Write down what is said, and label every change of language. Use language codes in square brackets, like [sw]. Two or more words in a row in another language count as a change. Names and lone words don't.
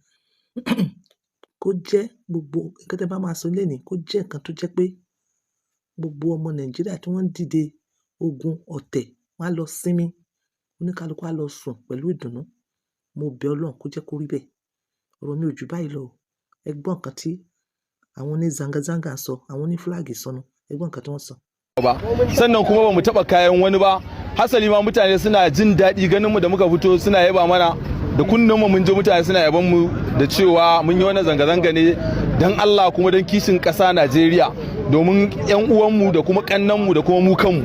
[yo] Kó jẹ́ gbogbo nǹkan tẹ́ bá máa sọ léèní, kó jẹ́ nǹkan tó jẹ́ pé gbogbo ọmọ Nàìjíríà tí wọ́n ń dìde ogun ọ̀tẹ̀, wọ́n á lọ sinmi. Oníkálukú á lọ sùn pẹ̀lú ìdùnnú. Mo bẹ̀ Ọlọ́run kó jẹ́ kó rí bẹ́ẹ̀. Ọ̀rọ̀ mi ò jù báyìí lọ. Ẹ gbọ́ nǹkan tí àwọn oní zanga-zanga sọ, àwọn oní flag sọnù. Ẹ gbọ́ nǹkan tí wọ́n sọ. [ha] Sannan kuma ba mu taɓa kayan wani ba, hasali ma mutane suna jin daɗi ganin mu da muka fito suna yaba mana da kunnen mu mun je mutane suna yaban mu da cewa mun yi wani zanga-zanga ne dan Allah kuma dan kishin ƙasa Najeriya domin yan uwanmu da kuma kannanmu da kuma mu kanmu.